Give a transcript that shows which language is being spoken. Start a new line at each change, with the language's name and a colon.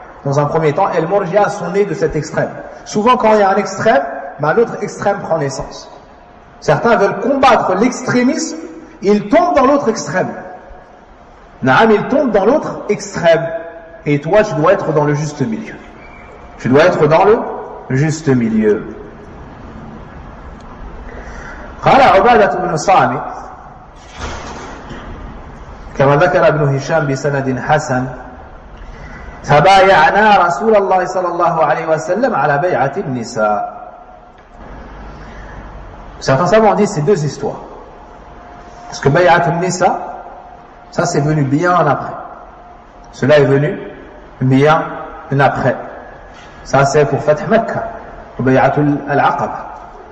French: Dans un premier temps, Al-Murji'ah sont nés de cet extrême. Souvent, quand il y a un extrême, l'autre extrême prend naissance. Certains veulent combattre l'extrémisme, ils tombent dans l'autre extrême. Ils tombent dans l'autre extrême. Et toi, tu dois être dans le juste milieu. Tu dois être dans le juste milieu.
Arabic: قال عبادة بن صامت كما ذكر ابن هشام بسند حسن فبايعنا رسول الله صلى الله عليه وسلم على بيعة النساء.
French: Certains savants disent c'est deux histoires. Parce que Bay'at al-Nisa, ça c'est venu bien après. Cela est venu bien après. Ça c'est pour Fath Mecca, Bay'atul al-Aqaba.